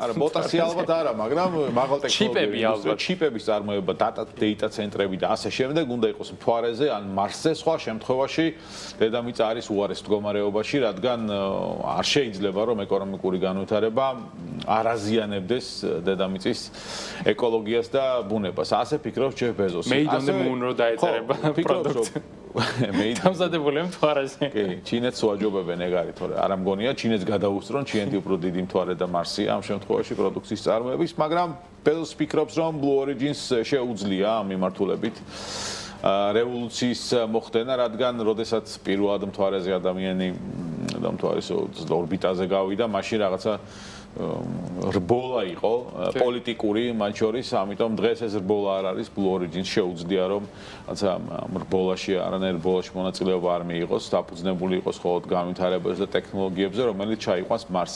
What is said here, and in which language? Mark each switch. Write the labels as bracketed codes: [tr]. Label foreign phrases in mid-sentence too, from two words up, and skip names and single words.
[ka] არა, ბოტასი ალბათ არა, მაგრამ მაღალ ტექნოლოგიური ჩიპების წარმოება, data ცენტრები და ასე შემდეგ უნდა იყოს მთვარეზე ან მარსზე. სხვა შემთხვევაში დედამიწა არის უარეს მდგომარეობაში, რადგან არ შეიძლება რომ ეკონომიკური განვითარება არ აზიანებდეს დედამიწის ეკოლოგიას და ბუნებას. ასე ფიქრობს ჯეფ ბეზოსი. [en] Made on the moon [ka] რო დაეწერება პროდუქტი. მე დამზადებული მთვარეზე. კი, ჩინეთს ვაჯობებენ ეგ არის, თორე არ ამგონია ჩინეთს გადაუსწრონ, ჩინეთი უფრო დიდი მთვარე და მარსია ამ შემთხვევაში პროდუქციის წარმოების, მაგრამ ბეზოსი ფიქრობს, რომ Blue Origin-ს შეუძლია ამ მიმართულებით რევოლუციის მოხდენა, რადგან როდესაც პირველად მთვარეზე ადამიანი და მთვარის ორბიტაზე გავიდა, მაშინ რაღაცა რბოლა იყო პოლიტიკური მათ შორის, ამიტომ დღეს ეს რბოლა არ არის, Blue Origin-ს შეუძლია რომ რაცა რბოლაში არანაირ რბოლაში მონაწილეობა არ მიიღოს, დაფუძნებული იყოს მხოლოდ განვითარებაზე და ტექნოლოგიებზე, რომელიც ჩაიყვანს მარსზე.